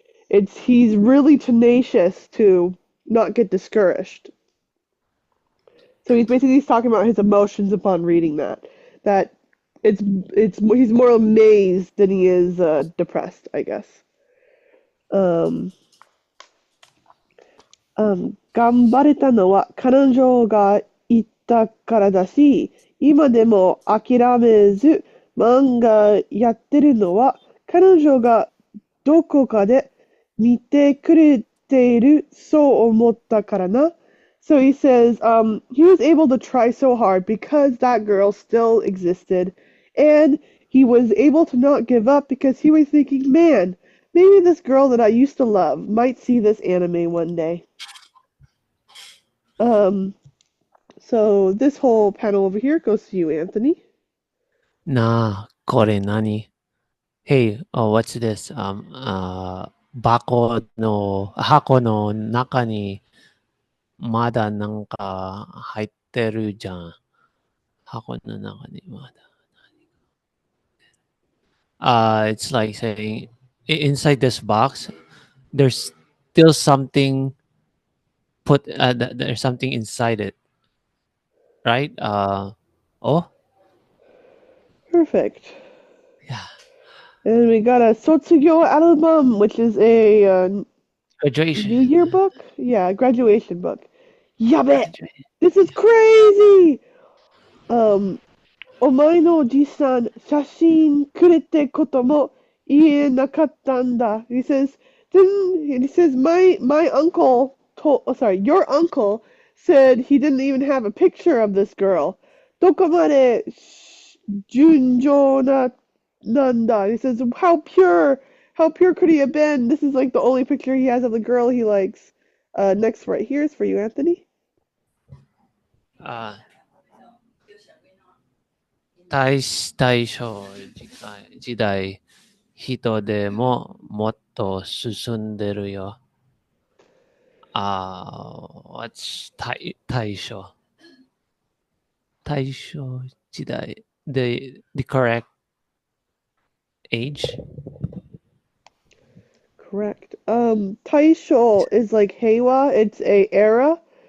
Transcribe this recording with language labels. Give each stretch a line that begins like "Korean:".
English: He's really tenacious to not get discouraged. So he's talking about his emotions upon reading that. That he's more amazed than he is depressed, I guess.
Japanese: 頑張れたのは彼女が言ったからだし、今でも諦めず漫画やってるのは彼女がどこかで見てくれているそう思ったからな。
English: So he says he was able to try so hard because that girl still existed, and he was able to not give up because he was thinking, man, maybe this girl that I used to love might see this anime one day. So this whole panel over here goes to you, Anthony.
Japanese: なあ、これ何?
English: Hey, what's this?
Japanese: 箱の中にまだなんか入ってるじゃん。箱の中にまだ。
English: It's like saying inside this box, there's still something there's something inside it, right? Oh, Perfect. yeah. And we got a Sotsugo album, which is a New Graduation. Year book. Yeah, graduation book. Yabe! Graduation. This is crazy!
Japanese: Um, お前のおじさん、写真くれってことも言えなかったんだ.
English: He says, my uncle your uncle said he didn't even have a picture of this girl.
Japanese: どこまで純情なんだ?
English: He says, how pure could he have been? This is like the only picture he has of the girl he likes. Next right here is for you, Anthony.
Japanese: 大正時代、人でももっと進んでるよ。
English: What's 大正時代 the correct age? Correct. Taisho is like Heiwa, it's a era.